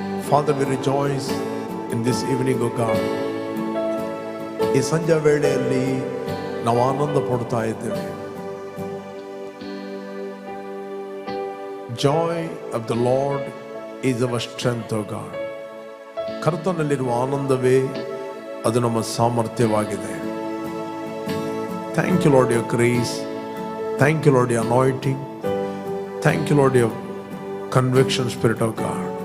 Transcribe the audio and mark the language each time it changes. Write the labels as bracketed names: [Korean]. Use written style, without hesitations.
[English] Father, we rejoice in this evening, O God. [Kannada] ಈ ಸಂಜೆ ವೇಳೆಯಲ್ಲಿ ನಾವು ಆನಂದ ಪಡ್ತಾ ಇದ್ದೇವೆ. [English] Joy of the Lord is our strength, O God. [Kannada] ಕರ್ತನಲ್ಲಿರುವ ಆನಂದವೇ ಅದು ನಮ್ಮ ಸಾಮರ್ಥ್ಯವಾಗಿದೆ. [English] Thank you, Lord, your grace. Thank you, Lord, your anointing. Thank you, Lord, your conviction spirit of God.